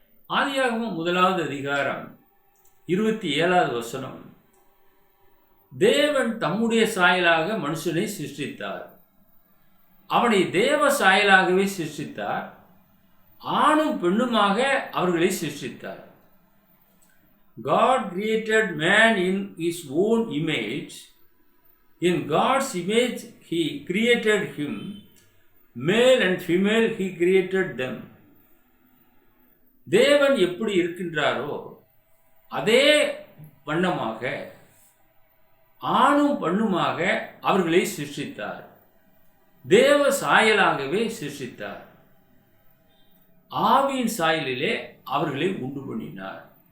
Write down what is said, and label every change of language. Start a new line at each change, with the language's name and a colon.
Tamil: ஆதியாகமம் 1வது அதிகாரம் 27வது வசனம், தேவன் தம்முடைய சாயலாக மனுஷனை சிருஷ்டித்தார். அவனை தேவ சாயலாகவே சிருஷ்டித்தார். ஆணும் பெண்ணுமாக அவர்களை சிருஷ்டித்தார்.
English: God created man in his own image. In God's image he created him. Male and female he created them.
Tamil: தேவன் எப்படி இருக்கின்றாரோ அதே வண்ணமாக ஆணும் பெண்ணுமாக அவர்களை சிருஷ்டித்தார். தேவ சாயலாகவே சிருஷ்டித்தார். ஆவியின் சாயலிலே அவர்களை உண்டு பண்ணினார்.